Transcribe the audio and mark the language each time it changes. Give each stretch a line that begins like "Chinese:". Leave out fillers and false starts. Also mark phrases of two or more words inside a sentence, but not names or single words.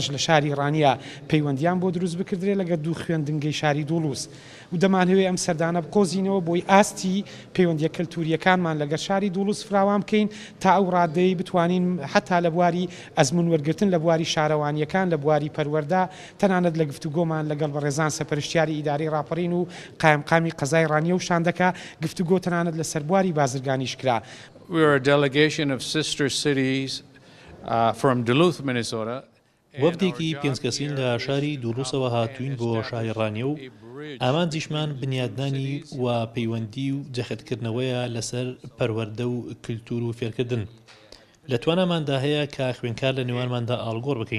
Central Kurdish: لە شاری ڕانیە پەیوەندیان بۆ دروست بکردرێ لەگە دوو خوێندنگەی شاری دڵوس و دەمانەوێت ئەم سەردانە بقۆزینەوە بۆی ئاستی پەیوەندیە کەلتوریەکانمان لەگەر شاری دڵوس فراوان بکەین تا ئەو ڕادەی بتوانین حتا لە بواری ئەزمون وەرگرتن لە بواری شارەوانیەکان لە بواری پەروەردا تەنانەت لە گفتوگۆمان لەگەڵ بەڕێزان سەرپەرشتیاری ئیداری ڕاپەڕین و قایمقامی قەزای ڕانیە و شاندەکە گفتوگۆ تەنانەت لە سەربواری بازرگانیش کرا.
English: We are a delegation of sister cities from Duluth, Minnesota.
Central Kurdish: وەفدێکی پێنج کەسین لە شاری دڵوسەوە هاتوین بۆ شاری ڕانیە و ئامانجیشمان بنیادنانی و پەیوەندی و جەختکردنەوەیە لەسەر پەروەردە و کللتور و فێرکردن. لە تواناماندا هەیە کە خوێنکار لە نێوانماندا ئاڵگۆڕ بکەین.